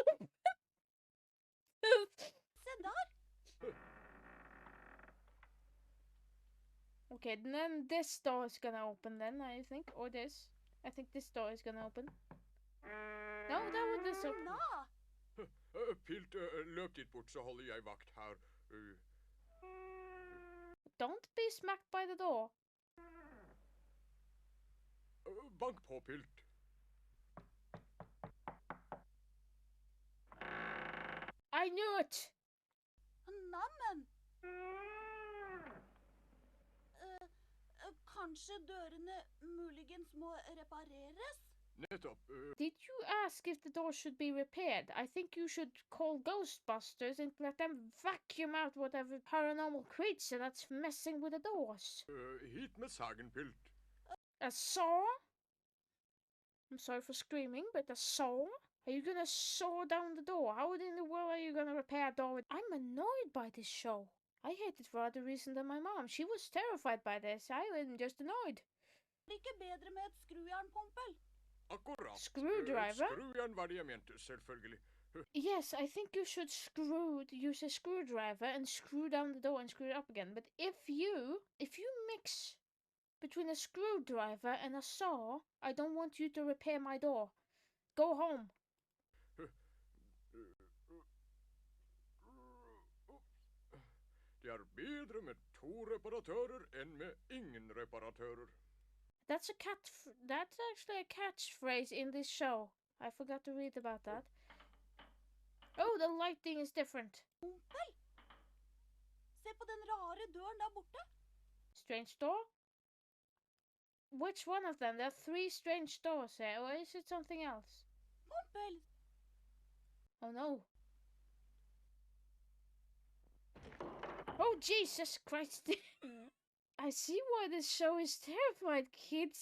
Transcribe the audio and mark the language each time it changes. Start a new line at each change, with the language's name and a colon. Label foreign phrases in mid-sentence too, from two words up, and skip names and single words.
Norwegian: Se der.
English: Okay, then this door is gonna open then, I think. Or this. I think this door is gonna open. No, that was this open. No.
Norwegian: Pilt, løp dit bort, så holder jeg vakt her.
English: Don't be smacked by the door.
Norwegian: Bank på, Pilt.
English: I knew it!
Norwegian: Neimen. Kanskje dørene muligens må repareres? Nettopp.
English: Did you ask if the door should be repaired? I think you should call Ghostbusters and let them vacuum out whatever paranormal creature that's messing with the doors.
Norwegian: Hit med sagen, Pilt.
English: A saw? I'm sorry for screaming, but a saw? Are you gonna saw down the door? How in the world are you gonna repair a door? I'm annoyed by this show. I hate it for other reason than my mom. She was terrified by this. I am just annoyed.
Norwegian: Det ikke bedre med et skrujern, Pompel? Akkurat.
English: Screwdriver?
Norwegian: Skrujern var det jeg mente, selvfølgelig.
English: Yes, I think you should use a screwdriver and screw down the door and screw it up again. But if you mix between a screwdriver and a saw, I don't want you to repair my door. Go home.
Norwegian: Det er bedre med 2 reparatører enn med ingen reparatører.
English: That's actually a catchphrase in this show. I forgot to read about that. Oh, the lighting is different.
Norwegian: Pompel! Se på den rare døren der borte.
English: Strange door? Which one of them? There are 3 strange doors here, or is it something else? Pompel! Oh no. Oh, Jesus Christ. I see why this show is terrified, kids.